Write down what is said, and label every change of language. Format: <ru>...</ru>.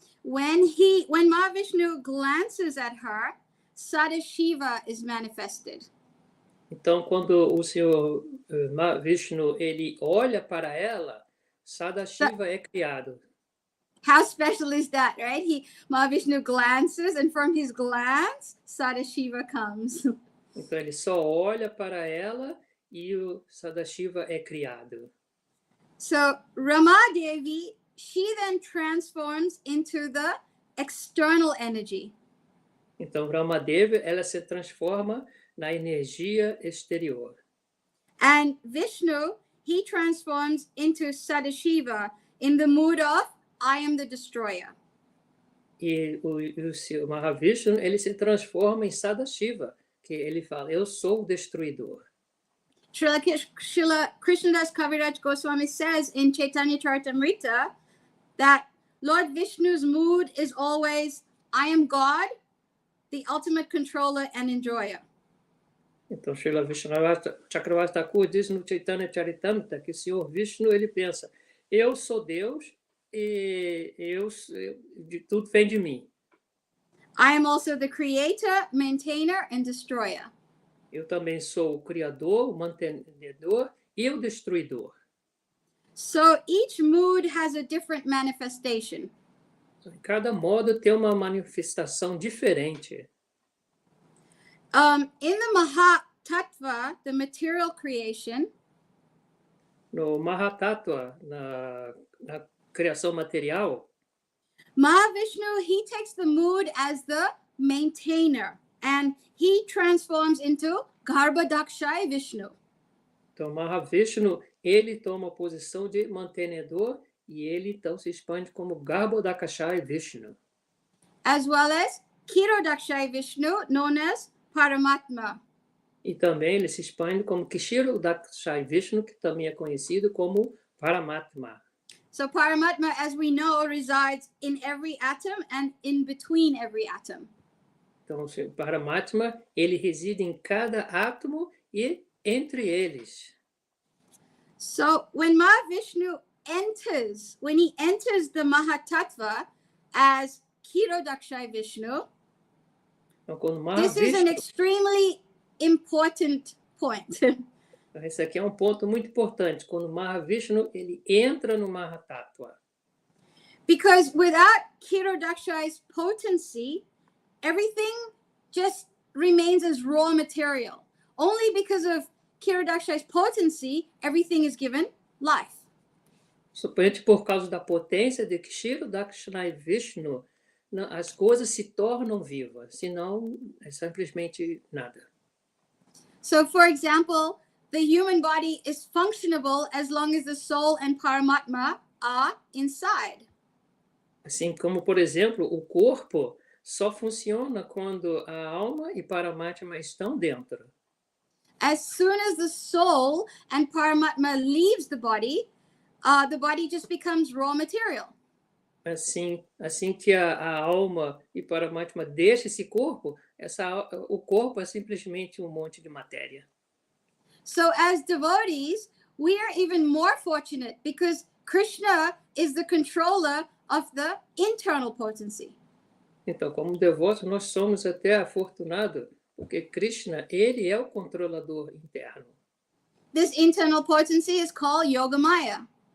<en>When Mahavishnu glances at her, Sadashiva is manifested.</en> <pt>Então, quando o Senhor Mahavishnu ele olha para ela, Sadashiva é criado.</pt> <en>How special is that, right? Mahavishnu glances, and from his glance, Sadashiva comes.</en> <pt>Então ele só olha para ela e o Sadashiva é criado.</pt> <en>So Ramadevi, she then transforms into the external energy.</en> <pt>Então Brahmadevi, ela se transforma na energia exterior.</pt> <en>And Vishnu, he transforms into Sadashiva in the mood of I am the destroyer.</en> <pt>E o Mahavishnu, ele se transforma em Sadashiva, que ele fala, eu sou o destruidor.</pt> <en>Srila Krishnadas Kaviraj Goswami says in Chaitanya Charitamrita that Lord Vishnu's mood is always, I am God, the ultimate controller and enjoyer.</en> <pt>Então, Srila Vishnavata Chakravarti Thakur diz no Chaitanya Charitamrita que o Senhor Vishnu, ele pensa, eu sou Deus e de tudo vem de mim.</pt> <en>I am also the creator, maintainer, and destroyer.</en> <pt>Eu também sou o criador, o mantenedor e o destruidor.</pt> <en>So each mood has a different manifestation.</en> <pt>Cada modo tem uma manifestação diferente.</pt> <en>In the Mahatattva, the material creation,</en> <pt>No Mahatattva, na criação material,</pt> <en>Mahavishnu, he takes the mood as the maintainer, and he transforms into Garbhadakshay Vishnu.</en> <pt>então Mahavishnu, ele toma a posição de mantenedor e ele então se expande como Garbhodakashay Vishnu.</pt> <en>As well as Kshirodakshay Vishnu, known as Paramatma.</en> <pt>E também ele se expande como Kshirodakshay Vishnu, que também é conhecido como Paramatma.</pt> <en>So Paramatma, as we know, resides in every atom and in between every atom.</en> <pt>Então, o Paramatma, ele reside em cada átomo e entre eles.</pt> <en>So when Mahavishnu enters, when he enters the Mahatattva as Kshirodakshay Vishnu,</en> <pt>Então, quando</pt> <en>this is an Mahavishnu, extremely important point.</en> <pt>esse aqui é um ponto muito importante, quando Mahavishnu, ele entra no Mahatattva.</pt> <en>Because without Kshirodakshay's potency, everything just remains as raw material. Only because of Kshirodakshay's potency, everything is given life.</en> <pt>Somente por causa da potência de Kshirodakshay Vishnu, as coisas se tornam vivas, senão é simplesmente nada.</pt> <en>So, for example, the human body is functionable as long as the soul and Paramatma are inside.</en> <pt>Assim como, por exemplo, o corpo só funciona quando a alma e Paramatma estão dentro.</pt> <en>As soon as the soul and Paramatma leaves the body just becomes raw material.</en> <pt>Assim que a alma e Paramatma deixam esse corpo, o corpo é simplesmente um monte de matéria.</pt> <en>So as devotees, we are even more fortunate because Krishna is the controller of the internal potency.</en> <pt>Então, como devotos, nós somos até afortunados, porque Krishna, ele é o controlador interno.</pt> <en>This internal potency is called Yogamaya.</en>